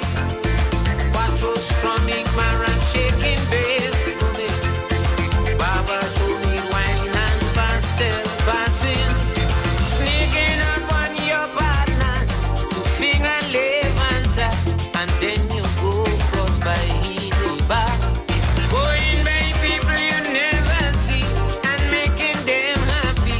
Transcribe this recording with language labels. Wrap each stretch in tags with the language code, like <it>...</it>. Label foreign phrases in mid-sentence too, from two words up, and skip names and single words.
<en>Quattro strumming, marang shaking bass for me. Baba show me wine and pastel passing. Sneaking up on your partner to sing a levanta, and then you go cross by the back. Going by people you never see and making them happy.</en>